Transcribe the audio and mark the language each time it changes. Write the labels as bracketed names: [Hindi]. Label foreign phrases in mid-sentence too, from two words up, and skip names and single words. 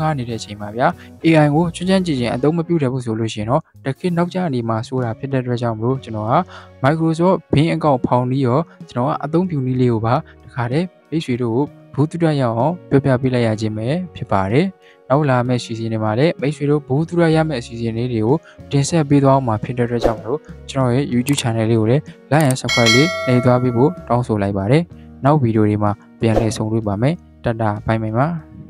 [Burmese] ကားနေတဲ့အချိန်မှာဗျာ AI ကိုကျွမ်းကျွမ်းကျင်ကျင်အသုံးမပြုတတ်ဘူးဆိုလို့ရှိရင်တော့တခေတ်နောက်ကျနေမှာဆိုတာဖြစ်တဲ့အတွက်ကြောင့်မလို့ကျွန်တော်က Microsoft Bing account ဖောင်ပြီးတော့ကျွန်တော်ကအသုံးပြုနည်းလေးကိုပါတခါတည်းမိတ်ဆွေတို့ကိုဘူးတူရရအောင်ပြောပြပေးလိုက်ရခြင်းပဲဖြစ်ပါတယ်နောက်လာမယ့်စီစဉ်တွေမှာလည်းမိတ်ဆွေတို့ဘူးတူရရမယ့်အစီအစဉ်လေးတွေကိုတင်ဆက်ပေးသွားအောင်မှာဖြစ်တဲ့အတွက်ကြောင့်မလို့ကျွန်တော်ရဲ့ YouTube channel လေးကိုလည်း [English] like and subscribe [Burmese] လေးနှိပ်သွားပေးဖို့တောင်းဆိုလိုက်ပါတယ်နောက်ဗီဒီယိုတွေမှာပြန်လည်ဆုံတွေ့ပါမယ်တတဘိုင်ပါ